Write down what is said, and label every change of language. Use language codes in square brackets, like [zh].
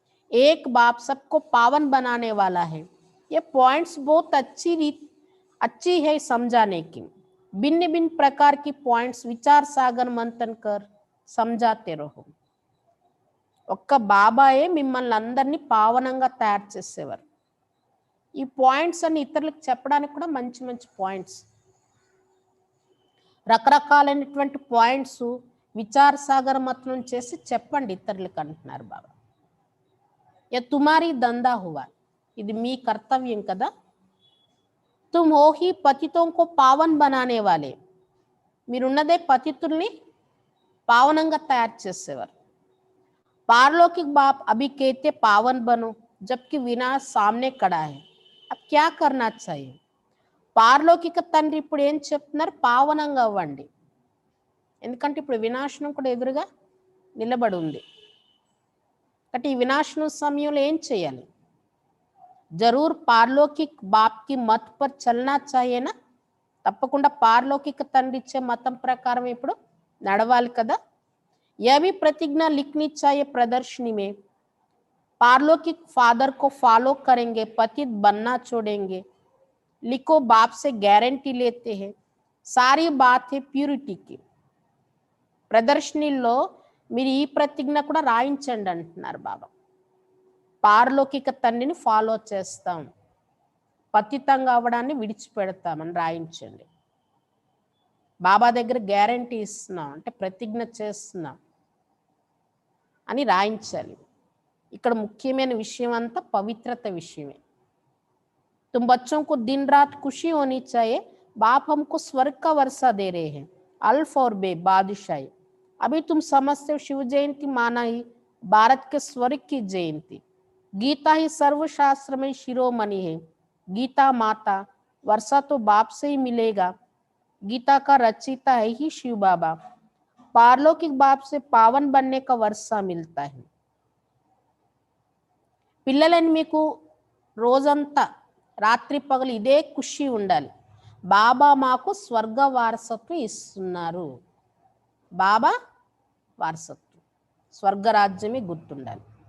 [hi] एक बाप सबको पावन बनाने वाला है. ये पॉइंट्स बहुत अच्छी है समझाने की. भिन्न भिन्न प्रकार की पॉइंट्स विचार सागर मंथन कर समझाते रहो. [te] ఒక్క బాబాయే మిమ్మల్ని అందరినీ పావనంగా తయారు చేసేవారు. ఈ పాయింట్స్ అన్ని ఇతరులకు చెప్పడానికి కూడా మంచి మంచి పాయింట్స్, రకరకాలైనటువంటి పాయింట్స్ విచార సాగర మతనం చేసి చెప్పండి ఇతరులకు అంటున్నారు బాబా. [hi] या तुम्हारी धंधा हुआ, [te] ఇది మీ కర్తవ్యం కదా. [hi] तुम हो ही पतितों को पावन बनाने वाले, [te] మీరున్నదే పతితుల్ని పావనంగా తయారు చేసేవారు. [hi] पारलौकिक बाप अभी कहते पावन बनो, जबकि विनाश सामने खड़ा है, अब क्या करना चाहिए. [te] పారలౌకిక తండ్రి ఇప్పుడు ఏం చెప్తున్నారు, పావనంగా అవ్వండి, ఎందుకంటే ఇప్పుడు వినాశనం కూడా ఎదురుగా నిలబడి ఉంది. కాబట్టి ఈ వినాశనం సమయంలో ఏం చేయాలి, [hi] జరూర్ పారలౌకిక్ బాప్ కి మత్ పర్ చల్నా చాయేనా, [te] తప్పకుండా పారలౌకిక తండ్రి ఇచ్చే మతం ప్రకారం ఇప్పుడు నడవాలి కదా. [hi] यह भी प्रतिज्ञा लिखनी चाहिए प्रदर्शनी में, पारलौकिक फादर को फॉलो करेंगे, पतित बनना छोड़ेंगे, लिखो बाप से गारंटी लेते हैं, सारी बात है प्यूरिटी की. [te] ప్రదర్శనలో మీరు ఈ ప్రతిజ్ఞ కూడా రాయించండి అంటున్నారు బాబా. పారలౌకిక తండ్రిని ఫాలో చేస్తాం, పతితంగా అవ్వడాన్ని విడిచిపెడతామని రాయించండి. బాబా దగ్గర గ్యారంటీ ఇస్తున్నాం అంటే ప్రతిజ్ఞ చేస్తున్నాం అని రాయించాలి. ఇక్కడ ముఖ్యమైన విషయం అంతా పవిత్రత విషయమే. [hi] तुम बच्चों को दिन रात खुशी होनी चाहिए, बाप हमको स्वर्ग का वर्षा दे रहे हैं, अल्फ और बे बादशाही. अभी तुम समझते हो शिव जयंती माना ही भारत के स्वर्ग की जयंती. गीता ही सर्वशास्त्र में शिरोमणि है, गीता माता, वर्षा तो बाप से ही मिलेगा, गीता का रचयिता है ही शिव बाबा, पारलौकिक बाप से पावन बनने का वर्षा मिलता है. [te] పిల్లలని మీకు రోజంతా రాత్రి పగలు ఇదే ఖుషి ఉండాలి, బాబా మాకు స్వర్గ వారసత్వం ఇస్తున్నారు, బాబా వారసత్వం స్వర్గరాజ్యమే గుర్తుండాలి.